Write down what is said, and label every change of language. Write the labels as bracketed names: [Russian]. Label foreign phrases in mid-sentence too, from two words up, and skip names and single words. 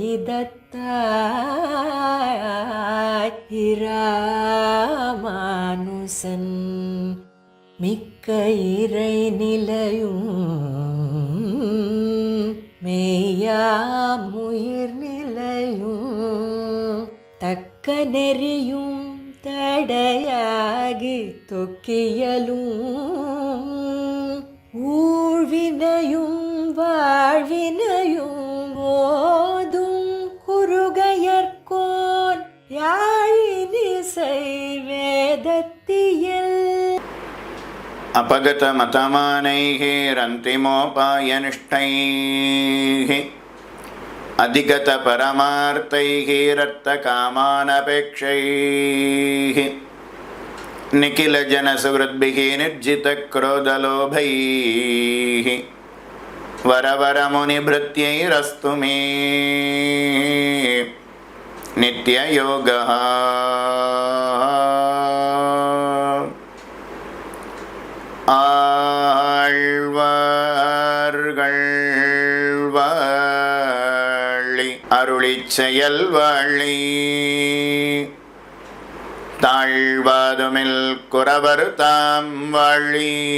[Tamil] இதத்தாய் இராமானுசன் மிக்க இறை நிலையும் மெய்யாமுயிர் நிலையும் தக்க நெறியும் தடையாகி தொக்கியலும் ஊழ்வினையும் வாழ்வினையும் ஓதும் குருகையர்கோன் யாழினிசை வேதத்தியல் [Sanskrit] अपगत मतमानैः रन्तिमोपायनिष्ठैः अधिगत परमार्थैः रत्तकामानपेक्षैः निखिल जनसुहृद्भिः निर्जित क्रोधलोभैः वरवरमुनिभृत्यैरस्तु मे नित्ययोगः ஆழ்வார்கள் [Tamil] வாழி அருளிச் செயல் வாழி தாழ்வாதுமில் குறவர் தாம் வாழி